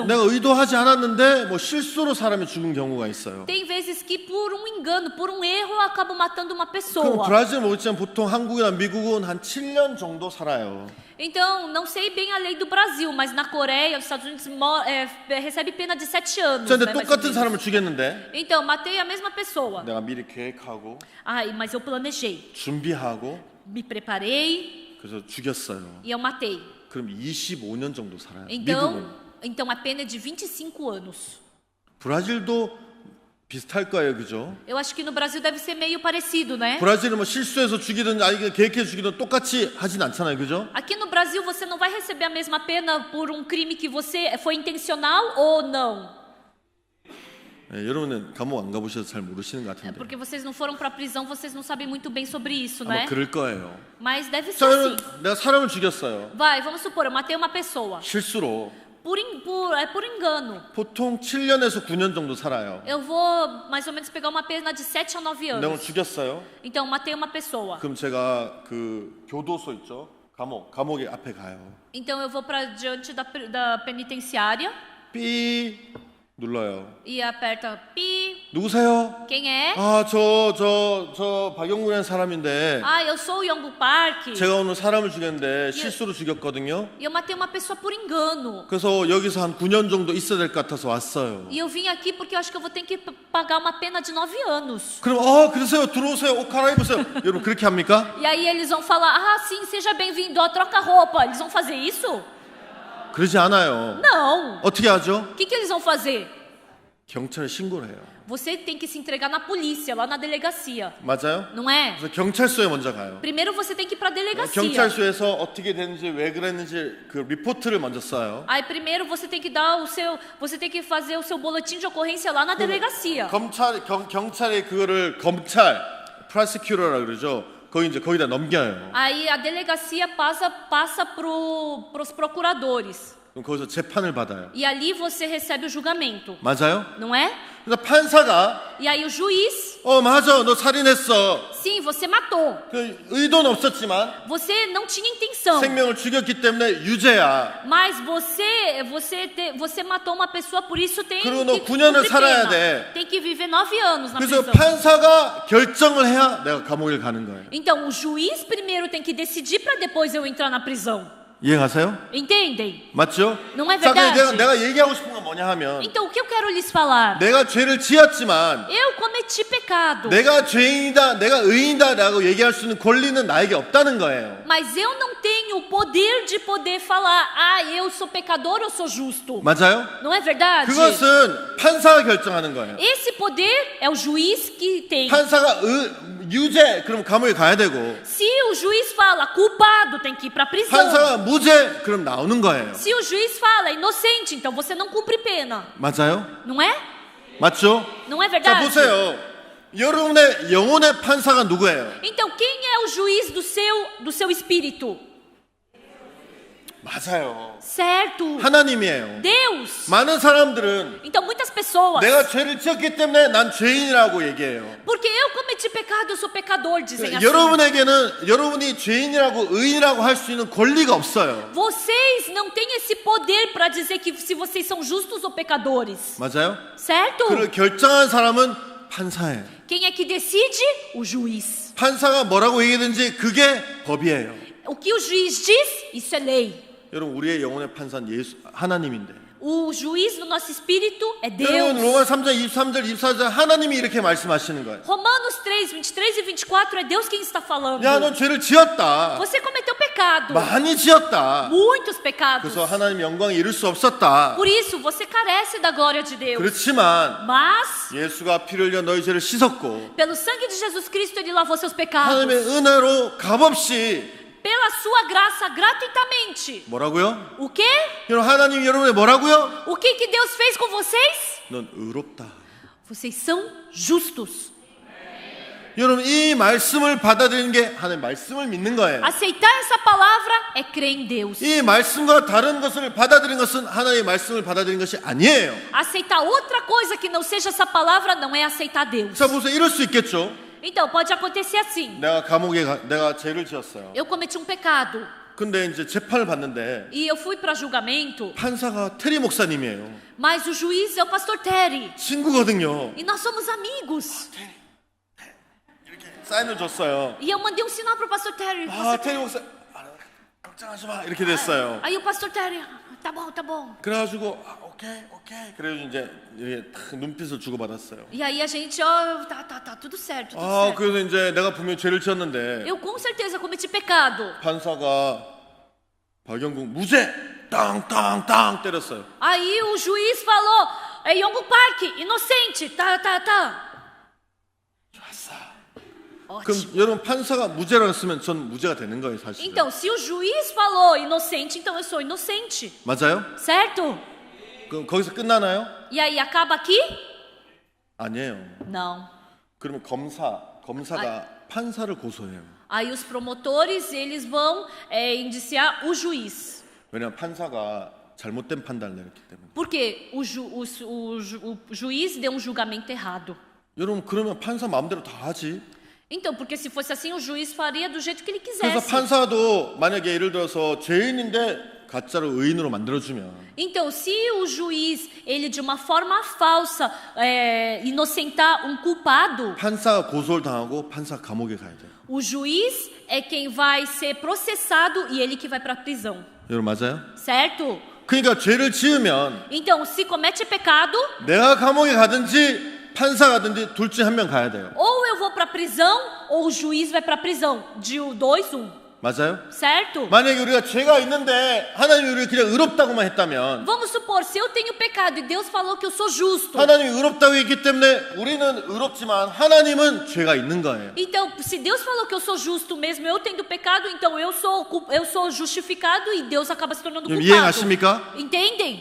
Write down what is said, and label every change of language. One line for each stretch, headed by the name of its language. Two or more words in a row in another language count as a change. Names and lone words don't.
Korean: 내가 의도하지 않았는데 뭐 실수로 사람이 죽은 경우가 있어요.
Portuguese: Tem vezes que por um engano, por um erro, eu acabo matando uma
Korean: 그럼
Portuguese: pessoa.
Korean: 브라질 모르지만 보통 한국이나 미국은 한 7년 정도 살아요.
Portuguese: Então, não sei bem a lei do Brasil, mas na Coreia, os Estados Unidos recebe pena de 7 anos.
Korean: 근데
Portuguese: Né, mais ou
Korean: 똑같은
Portuguese: menos.
Korean: 사람을 죽였는데
Portuguese: Então, matei a mesma pessoa.
Korean: 내가 미리 계획하고
Portuguese: Mas eu planejei,
Korean: 준비하고
Portuguese: me preparei
Korean: 그래서 죽였어요.
Portuguese: e eu matei.
Korean: 그럼 25년 정도 살아요.
Portuguese: Então,
Korean: 미국은.
Portuguese: então a pena é de 25 anos.
Korean: 브라질도 비슷할 거예요, 그죠?
Portuguese: Eu acho que no Brasil deve ser meio parecido, né?
Korean: 브라질은 뭐 실수해서 죽이든 아니 계획해서 죽이든 똑같이 하진 않잖아요, 그죠?
Portuguese: Aqui no Brasil você não vai receber a mesma pena por um crime que você foi intencional ou não.
Korean: 여러분은 감옥 안 가보셔서 잘 모르시는 것 같은데
Portuguese: Porque vocês não foram para a prisão, vocês não sabem muito bem sobre isso,
Korean: 아마
Portuguese: né?
Korean: 그럴 거예요.
Portuguese: Mas deve ser
Korean: 자,
Portuguese: assim.
Korean: 여러분, 내가 사람을 죽였어요.
Portuguese: Vai, vamos supor, eu matei uma pessoa
Korean: 실수로.
Portuguese: por engano.
Korean: 보통 7년에서 9년 정도 살아요.
Portuguese: Eu vou mais ou menos pegar uma pena de 7 a 9
Korean: 내가
Portuguese: anos.
Korean: 죽였어요.
Portuguese: Então, matei uma pessoa.
Korean: 그럼 제가 그 교도소 있죠? 감옥 앞에 가요.
Portuguese: Então, eu vou para diante da penitenciária
Korean: 삐 눌러요.
Portuguese: e aperta pi.
Korean: 누구세요?
Portuguese: Quem é?
Korean: 저 박영구라는 사람인데
Portuguese: Eu sou o Yongu Park.
Korean: 제가 오늘 사람을 죽였는데 실수로 죽였거든요.
Portuguese: E eu matei uma pessoa por engano.
Korean: 그래서 여기서 한 9년 정도 있어야 될 것 같아서 왔어요.
Portuguese: E eu vim aqui porque eu acho que eu vou ter que pagar uma pena de 9 anos.
Korean: 그럼 그러세요. 들어오세요. 옷 갈아입으세요. 여러분 그렇게 합니까?
Portuguese: E aí eles vão falar, sim, seja bem-vindo, troca roupa. Eles vão fazer isso?
Korean: 그러지 않아요.
Portuguese: Não.
Korean: 어떻게 하죠?
Portuguese: O que eles vão fazer?
Korean: 경찰에 신고를 해요.
Portuguese: Você tem que se entregar na polícia, lá na delegacia.
Korean: 맞아요?
Portuguese: Não é?
Korean: 그래서 경찰서에 먼저 가요.
Portuguese: Primeiro você tem que ir para a delegacia.
Korean: 경찰서에서 어떻게 됐는지 왜 그랬는지 그 리포트를 먼저 써요.
Portuguese: Aí primeiro você tem que você tem que fazer o seu boletim de ocorrência lá na delegacia.
Korean: 경찰이 그거를 prosecutor라 그러죠. 거기다 넘겨요.
Portuguese: Aí a delegacia passa pros procuradores.
Korean: 그럼 거기서 재판을 받아요.
Portuguese: E ali você recebe o julgamento,
Korean: 맞아요?
Portuguese: não é?
Korean: 그래서 판사가
Portuguese: E aí o juiz,
Korean: 맞아, 너 살인했어.
Portuguese: sim, você matou.
Korean: 그 의도는 없었지만
Portuguese: Você não tinha intenção.
Korean: 생명을 죽였기 때문에 유죄야.
Portuguese: Mas você matou uma pessoa, por isso tem
Korean: 그리고 너
Portuguese: que
Korean: 9년을
Portuguese: cumprir
Korean: 살아야
Portuguese: pena.
Korean: 돼.
Portuguese: Tem que viver 9 anos na
Korean: 그래서
Portuguese: prisão.
Korean: 판사가 결정을 해야 내가 감옥에 가는 거예요.
Portuguese: Então o juiz primeiro tem que decidir para depois eu entrar na prisão.
Korean: 이해가세요?
Portuguese: Entendem?
Korean: 맞죠?
Portuguese: Não é
Korean: 자, 근데
Portuguese: verdade?
Korean: 내가 얘기하고 싶은 건 뭐냐 하면
Portuguese: Então o que eu quero lhes falar?
Korean: 내가 죄를 지었지만
Portuguese: Eu cometi pecado,
Korean: 내가 죄인이다, 내가 의인이다라고 얘기할 수 있는 권리는 나에게 없다는 거예요.
Portuguese: mas eu não tenho o poder de poder falar, eu sou pecador, eu sou justo.
Korean: 맞아요?
Portuguese: Não é verdade?
Korean: 그것은 판사가 결정하는 거예요.
Portuguese: Esse poder é o juiz que tem.
Korean: 판사가 유죄, 그럼 감옥에 가야 되고
Portuguese: Se o juiz fala culpado, tem que ir para a prisão.
Korean: 판사가 무죄, 그럼 나오는 거예요.
Portuguese: Se o juiz fala inocente, então você não cumpre pena.
Korean: 맞아요?
Portuguese: Não é?
Korean: 맞죠?
Portuguese: Não é
Korean: 자,
Portuguese: verdade?
Korean: 보세요. 여러분의 영혼의 판사가 누구예요?
Portuguese: Então quem é o juiz do seu espírito?
Korean: 맞아요.
Portuguese: Certo.
Korean: 하나님이에요.
Portuguese: Deus.
Korean: 많은 사람들은
Portuguese: Então muitas pessoas,
Korean: 내가 죄를 지었기 때문에 난 죄인이라고 얘기해요.
Portuguese: porque eu cometi pecado, eu sou pecador, dizem assim.
Korean: 여러분에게는 여러분이 죄인이라고 의인이라고 할 수 있는 권리가 없어요.
Portuguese: Vocês não têm esse poder para dizer que se vocês são justos ou pecadores.
Korean: 맞아요?
Portuguese: Certo?
Korean: 그를 결정한 사람은 판사예요.
Portuguese: Quem é que decide? O juiz.
Korean: 판사가 뭐라고 얘기하든지 그게 법이에요.
Portuguese: O que o juiz diz, isso é lei.
Korean: 여러분, 우리의 영혼의 판사는 예수 하나님인데.
Portuguese: O juiz do nosso espírito é
Korean: 여러분,
Portuguese: Deus.
Korean: 로마 3장 23절 24절 하나님이 이렇게 말씀하시는 거예요.
Portuguese: Romanos 3, 23 e 24 é Deus quem está falando.
Korean: 야, 넌 죄를 지었다.
Portuguese: Você cometeu pecado.
Korean: 많이 지었다.
Portuguese: Muitos pecados.
Korean: 그래서 하나님 영광에 이룰 수 없었다.
Portuguese: Por isso, você carece da glória de Deus.
Korean: 그렇지만
Portuguese: Mas,
Korean: 예수가 피를 흘려 너희 죄를 씻었고
Portuguese: pelo sangue de Jesus Cristo, Ele lavou seus pecados.
Korean: 하나님의 은혜로 값없이
Portuguese: Pela sua graça, gratuitamente.
Korean: 뭐라고요?
Portuguese: O quê?
Korean: 여러분, 하나님 여러분의 뭐라고요?
Portuguese: O que Deus fez com vocês?
Korean: 넌 의롭다.
Portuguese: Vocês são justos.
Korean: 여러분, 이 말씀을 받아들이는 게 하나님 말씀을 믿는 거예요.
Portuguese: Aceitar essa palavra é crer em Deus.
Korean: 이 말씀과 다른 것을 받아들이는 것은 하나님의 말씀을 받아들이는 것이 아니에요.
Portuguese: Aceitar outra coisa que não seja essa palavra não é aceitar Deus.
Korean: 자, 보세요. 이럴 수 있겠죠.
Portuguese: Então, pode acontecer assim.
Korean: 내가 죄를 지었어요.
Portuguese: Eu cometi um pecado
Korean: 근데 이제 재판을 받는데
Portuguese: e eu fui para julgamento,
Korean: 판사가 테리 목사님이에요.
Portuguese: mas o juiz é o pastor Terry.
Korean: 친구거든요.
Portuguese: E nós somos amigos.
Korean: 이렇게 사인을 줬어요.
Portuguese: E eu mandei um sinal pro pastor Terry.
Korean: 테리 목사, 걱정하지 마. 이렇게 됐어요.
Portuguese: Aí o pastor Terry, tá bom, tá bom.
Korean: 그래가지고 오케이. 그래가지고 이제 이렇게 탁 눈빛을 주고받았어요.
Portuguese: E aí a gente, tá tudo certo, tudo certo.
Korean: 그래서 이제 내가 분명히 죄를 지었는데
Portuguese: Eu com certeza cometi pecado.
Korean: 판사가 박영국 무죄 땅 때렸어요.
Portuguese: Aí o juiz falou, Yongo Park, inocente, tá.
Korean: 좋았어.
Portuguese: Ótimo.
Korean: 그럼 여러분, 판사가 무죄라고 했으면 전 무죄가 되는 거예요, 사실.
Portuguese: Então, se o juiz falou inocente, então eu sou inocente.
Korean: 맞아요?
Portuguese: Certo?
Korean: 그럼 거기서 끝나나요?
Portuguese: E aí acaba aqui?
Korean: 아니에요.
Portuguese: Não.
Korean: 그러면 검사가 판사를 고소해요.
Portuguese: Aí os promotores, eles vão indiciar o juiz.
Korean: 왜냐하면 판사가 잘못된 판단을 내렸기 때문에.
Portuguese: Porque o juiz deu um julgamento errado.
Korean: 여러분, 그러면 판사 마음대로 다 하지.
Portuguese: Então, porque se fosse assim, o juiz faria do jeito que ele
Korean: 그래서
Portuguese: quisesse.
Korean: 판사도 만약에 예를 들어서 죄인인데 가짜로 의인으로 만들어주면
Portuguese: Então, se o juiz, ele de uma forma falsa, inocentar um culpado,
Korean: 판사가 고소를 당하고 판사 감옥에 가야 돼요.
Portuguese: o juiz é quem vai ser processado e ele que vai para a prisão.
Korean: 여러분, 맞아요?
Portuguese: Certo?
Korean: 그러니까 죄를 지으면
Portuguese: Então, se comete pecado,
Korean: 내가 감옥에 가든지 판사 가든지 둘 중에 한 명 가야 돼요.
Portuguese: ou eu vou para a prisão, ou o juiz vai para a prisão. De 2, 1.
Korean: 맞아요?
Portuguese: Certo?
Korean: 만약에 우리가 죄가 있는데 하나님이 우리를 그냥 의롭다고만 했다면,
Portuguese: Vamos supor, se eu tenho pecado e Deus falou que eu sou justo.
Korean: 하나님이 의롭다고 했기 때문에 우리는 의롭지만 하나님은 죄가 있는 거예요.
Portuguese: Então, se Deus falou que eu sou justo mesmo, eu tendo pecado, então eu sou justificado e Deus acaba se tornando culpado.
Korean: 이해하십니까?
Portuguese: Entendem?